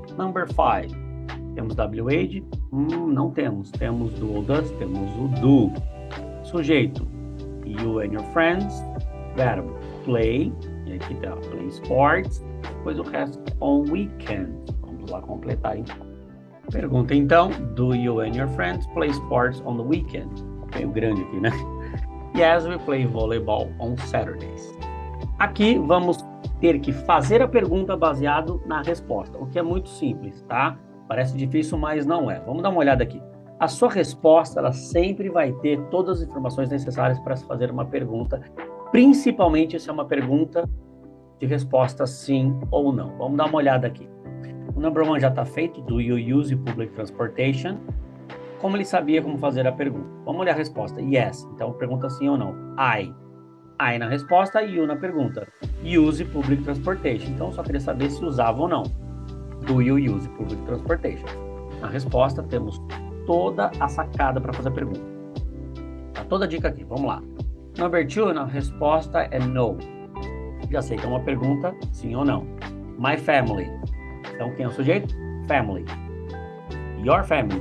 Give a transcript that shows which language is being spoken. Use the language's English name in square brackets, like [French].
[English] Number 5. [Portuguese] Temos WH? Não temos. Temos do ou does, temos o do. Sujeito. [English] You and your friends. [Portuguese] Verbo. Play. E aqui tá. [English] Play sports. [Portuguese] Depois o resto [English] on weekend. [Portuguese] Vamos lá completar então. Pergunta então. [English] Do you and your friends play sports on the weekend? [Portuguese] Meio grande aqui, né? [English] Yes, we play volleyball on Saturdays. [Portuguese] Aqui vamos ter que fazer a pergunta baseado na resposta, o que é muito simples, tá? Parece difícil, mas não é. Vamos dar uma olhada aqui. A sua resposta, ela sempre vai ter todas as informações necessárias para se fazer uma pergunta, principalmente se é uma pergunta de resposta sim ou não. Vamos dar uma olhada aqui. O number 1 já está feito, [English] do you use public transportation? [Portuguese] Como ele sabia como fazer a pergunta? Vamos olhar a resposta. Yes, então pergunta sim ou não. I na resposta e you na pergunta. [English] Use public transportation. [Portuguese] Então, só queria saber se usava ou não. [English] Do you use public transportation? [Portuguese] Na resposta, temos toda a sacada para fazer a pergunta. Tá toda a dica aqui. Vamos lá. Number 2, na resposta é no. Já sei que é uma pergunta, sim ou não. [English] My family. [Portuguese] Então, quem é o sujeito? Family. [English] Your family.